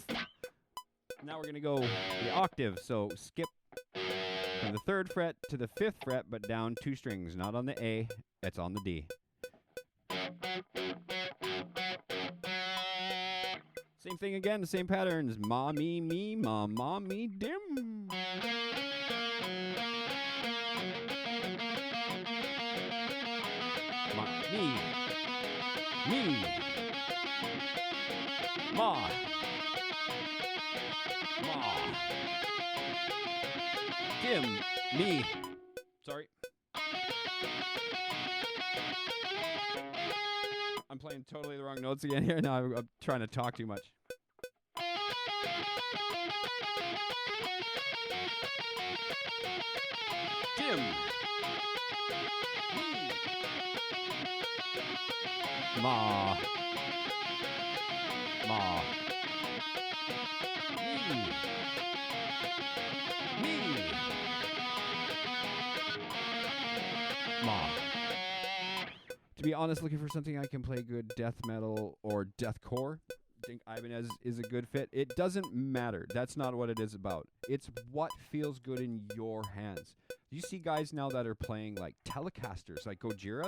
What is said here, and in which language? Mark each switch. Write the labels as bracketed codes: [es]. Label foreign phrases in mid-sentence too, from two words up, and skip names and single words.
[en] Now we're going to go the octave, so skip from the 3rd fret to the 5th fret, but down 2 strings, not on the A, it's on the D. Same thing again, the same patterns, ma, me, ma, me, dim. Ma, me, Ma. Ma. Jim. Me. Sorry. I'm playing totally the wrong notes again here. Now I'm trying to talk too much. Jim. Ma. Ma. Me. Ma. To be honest, looking for something I can play good death metal or deathcore. I think Ibanez is a good fit. It doesn't matter. That's not what it is about. It's what feels good in your hands. You see guys now that are playing like Telecasters, like Gojira.